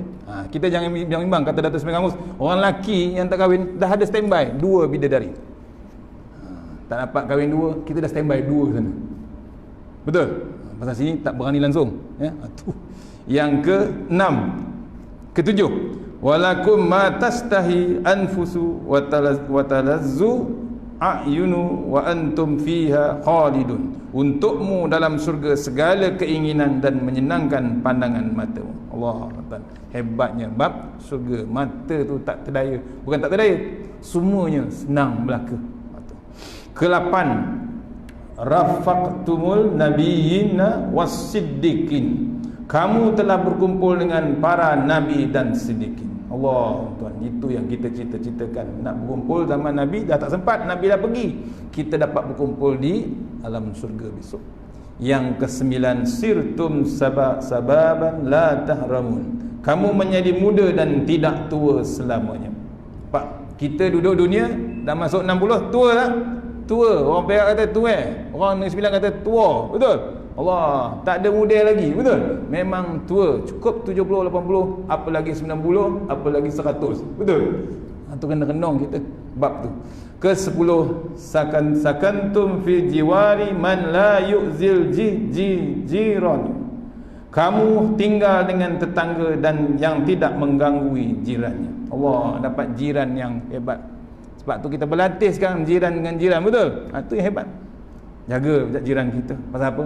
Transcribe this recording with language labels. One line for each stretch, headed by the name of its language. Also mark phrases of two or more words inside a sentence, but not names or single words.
Malay: Kita jangan bimbang kata Datuk Seri Kamus, orang lelaki yang tak kahwin dah ada standby 2 bidadari. Tak dapat kahwin 2, kita dah standby 2 sana. Betul? Pasal sini tak berani langsung, ya. Tu. Yang ke-6, ke-7,
Arabic: ولكم ما تشتهي الأنفس وتلذ الأعين وأنتم فيها خالدون.
Malay: Untukmu dalam surga segala keinginan dan menyenangkan pandangan matamu. Allah Ta'ala. Hebatnya bab surga. Mata tu tak terdaya. Bukan tak terdaya, semuanya senang belaka. Ke-8,
Arabic: رافقتم النبيين والصديقين.
Malay: Kamu telah berkumpul dengan para nabi dan siddiqin. Allah Tuhan, itu yang kita cita-citakan. Nak berkumpul zaman Nabi dah tak sempat, Nabi dah pergi. Kita dapat berkumpul di alam surga besok. Yang ke-9,
Arabic: صرتم شبابا لا تهرمون.
Malay: Kamu menjadi muda dan tidak tua selamanya. Pak, kita duduk dunia dah masuk 60, tua tak? Tua. Orang Perak kata tua, orang Negeri Sembilan kata tua. Betul? Allah, tak ada muda lagi, betul? Memang tua, cukup 70, 80, apa lagi 90, apa lagi 100, betul? Itu kena renung kita bab tu. Ke-10,
Arabic: سكنتم في جوار من لا يؤذي الجيران.
Malay: Kamu tinggal dengan tetangga dan yang tidak mengganggu jirannya. Allah, dapat jiran yang hebat. Sebab tu kita berlatih sekarang jiran dengan jiran, betul? Itu yang hebat. Jaga jiran kita. Pasal apa?